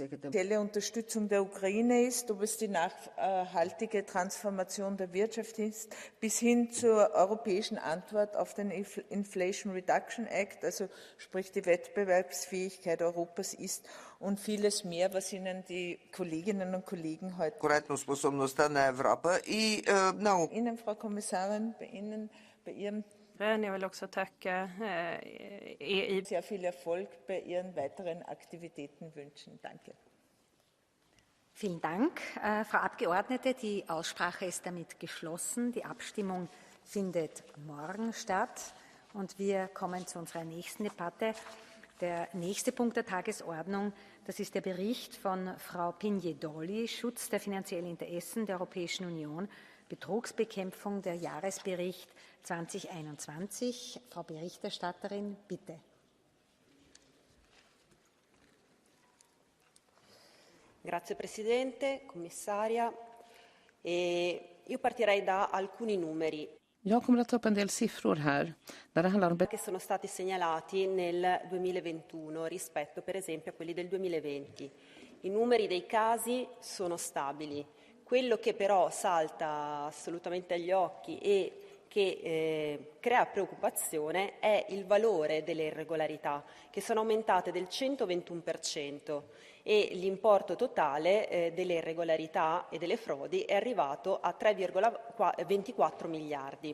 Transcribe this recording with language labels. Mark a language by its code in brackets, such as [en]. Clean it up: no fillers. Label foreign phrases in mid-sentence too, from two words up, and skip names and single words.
[de] Die Unterstützung der Ukraine ist, ob es die nachhaltige Transformation der Wirtschaft ist, bis hin zur europäischen Antwort auf den Inflation Reduction Act, also sprich die Wettbewerbsfähigkeit Europas ist, und vieles mehr, was Ihnen die Kolleginnen und Kollegen heute. [bg] Konkurrentоспособността на Европа и много. [de] Ihnen, Frau Kommissarin, bei Ihrem. [sv] Jag vill också tacka [de] sehr viel Erfolg bei Ihren weiteren Aktivitäten wünschen. Danke. Vielen Dank, Frau Abgeordnete. Die Aussprache ist damit geschlossen. Die Abstimmung findet morgen statt. Und wir kommen zu unserer nächsten Debatte. Der nächste Punkt der Tagesordnung, das ist der Bericht von Frau Pignedoli, Schutz der finanziellen Interessen der Europäischen Union, Betrugsbekämpfung, der Jahresbericht 2021. Frau Berichterstatterin, bitte. [it] Grazie Presidente, Commissaria. Io partirei da alcuni numeri. [sv] Jag kommer att ta upp en del siffror här. Där det handlar om [it] che sono stati segnalati nel 2021 rispetto per esempio a quelli del 2020. I numeri dei casi sono stabili. Quello che però salta assolutamente agli occhi e che crea preoccupazione è il valore delle irregolarità, che sono aumentate del 121% e l'importo totale delle irregolarità e delle frodi è arrivato a 3,24 miliardi.